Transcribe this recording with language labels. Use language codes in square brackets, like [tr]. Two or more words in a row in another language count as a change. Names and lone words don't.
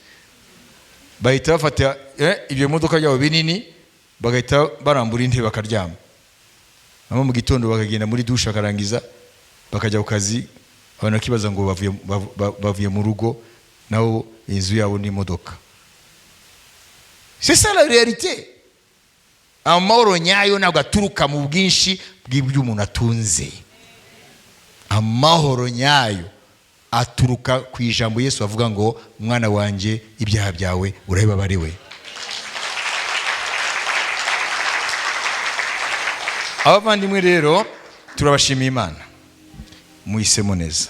[rw] Bahita bafata ibyo modoka yabo binini bagahita barambura intebe bakaryama. Namo mu gitondo bakagenda muri douche bakarangiza bakajya ku kazi, abantu bakibaza ngo bavuye mu rugo naho inzu yabo ni imodoka. [fr] C'est ça la réalité. [rw] Amahoro nyayo ntabwo aturuka mu bwinshi bw'ibyo umuntu atunze. Amahoro nyayo aturuka ku ijambo Yesu avuga ngo mwana wanjye ibyaha byawe urabibabariwe. Abavandimwe rero turabashimiye Imana, muhisemo neza.